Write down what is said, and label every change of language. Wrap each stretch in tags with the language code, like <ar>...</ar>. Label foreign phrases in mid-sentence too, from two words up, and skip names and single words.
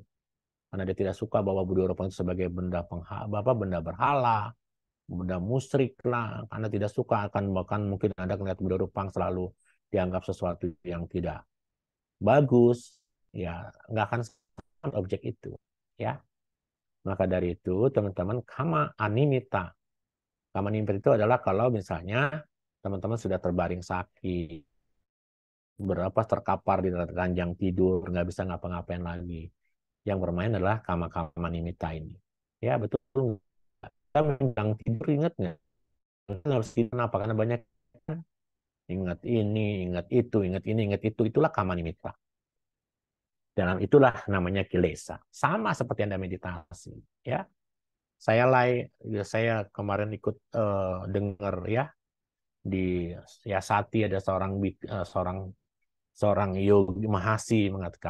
<id>Karena dia tidak suka bahwa Buddha Rupang itu sebagai benda berhala, benda musyrik lah. Karena tidak suka akan bahkan mungkin Anda melihat Buddha Rupang selalu dianggap sesuatu yang tidak bagus. Ya, nggak akan objek itu. Ya, maka dari itu teman-teman</id> <pi>kama animita. Kama animita</pi> <id>itu adalah kalau misalnya teman-teman sudah terbaring sakit, berapa terkapar di ranjang tidur, nggak bisa ngapa-ngapain lagi. Yang bermain adalah</id> <pi>kama-kama nimita</pi> <id>ini. Ya betul. Kita menjelang tidur ingat nggak? Kita harus tidur kenapa? Karena banyak ingat ini, ingat itu, ingat ini, ingat itu. Itulah</id> <pi>kama nimita.</pi> <id>Dan itulah namanya kilesa. Sama seperti Anda meditasi. Ya, saya kemarin ikut dengar ya di Yasati ada seorang yogi Mahasi mengatakan,</id>